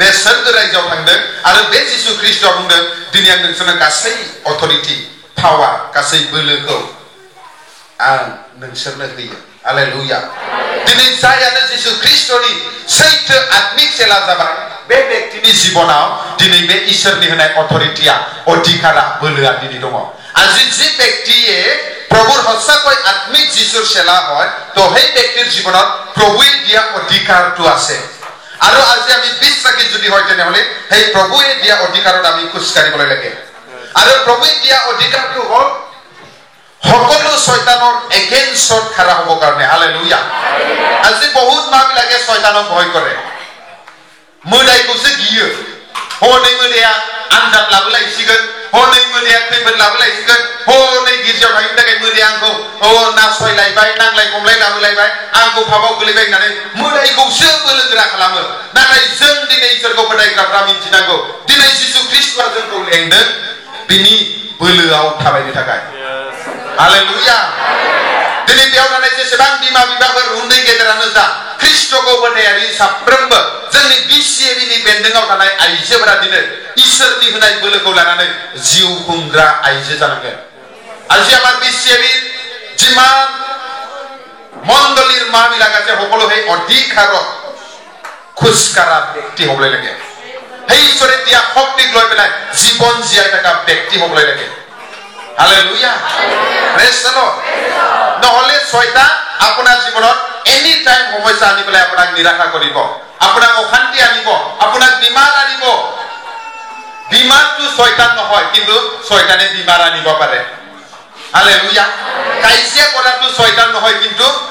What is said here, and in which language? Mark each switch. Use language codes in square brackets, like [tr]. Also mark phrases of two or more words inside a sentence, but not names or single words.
[brx] सोरगो रायजोआव थांदों आरो बे जिसु ख्रीष्टआ बुंदों दिनै आं नोंसोरनो गासै [en] authority power [brx] गासै बोलोखौ आं नोंसोरनो होयो हालेलुया दिनै जायानो जिसु ख्रीष्टनि सैथो आत्मिक सेला जाबाय बे व्यक्तिनि जीवनाव दिनै बे इसोरनि होनाय अथरिटिया अधिकारा बोलोआ दिनै दङ [as] আজি যে ব্যক্তিয়ে প্ৰভুৰ সঁচাকৈ আত্মিক যিশুৰ সেলা হয় তো সেই ব্যক্তিৰ জীৱনত প্ৰভুৱে দিয়া অধিকাৰটো আছে আৰু আজি আমি বিশ্বাসী যদি হয় তেনেহলে সেই প্ৰভুৱে দিয়া অধিকাৰত আমি খোজ কাঢ়িবলৈ লাগে আৰু প্ৰভুৱে দিয়া অধিকাৰটো হ'ল সকলো শয়তানৰ এগেইনষ্টত খাৰা হ'ব কাৰণে হালেলুয়া আজি বহুত মানুহবিলাকে শয়তানক ভয় কৰে [brx] मोदायखौसो गियो हनै मोदाया आनजाद लाबोलायसिगोन हनै मोदाया खैफोद लाबोलायसिगोन हनै गिर्जायाव थांनो थाखाय मोदाया आंखौ नासयलायबाय नांलाय खमलाय लाबोलायबाय आंखौ फाबाव गोलैबाय होननानै मोदायखौसो बोलो गोरा खालामो नाथाय जों दिनै इसोरखौ फोथायग्राफ्रा मिन्थिनांगौ दिनै जिसु ख्रीष्टआ जोंखौ लेंदों बिनि बोलोआव थाबायनो थाखाय हालेलुया दिनै बेयाव थानाय जेसेबां बिमा बिफाफोर उन्दै गेदेरानो जा ख्रीष्टखौ फोथायारि साफ्रोमबो जोंनि बिसिएबिनि बेन्दोंआव थानाय आइजोफोरा दिनै इसोरनि होनाय बोलोखौ लानानै जिउ खुंग्रा आइजो जानांगोन [as] আজি আমাৰ বিচিএবি যিমান মণ্ডলীৰ মাবিলাক আছে সকলো সেই অধিকাৰত খোজকাঢ়া ব্যক্তি হ'বলৈ লাগে সেই ঈশ্বৰে দিয়া শক্তিক লৈ পেলাই জীৱন জীয়াই থকা ব্যক্তি হ'বলৈ লাগে হালেলুয়া [en] praise the Lord [as] নহলে শয়তান আপোনাৰ জীৱনত [en] any time [as] সমস্যা আনি পেলাই আপোনাক নিৰাশা কৰিব আপোনাক অশান্তি আনিব আপোনাক বিমাৰ আনিব বিমাৰটো শয়তান নহয় কিন্তু শয়তানে বিমাৰ আনিব পাৰে হালেলুয়া কাইজিয়া কৰাটো শয়তান নহয় কিন্তু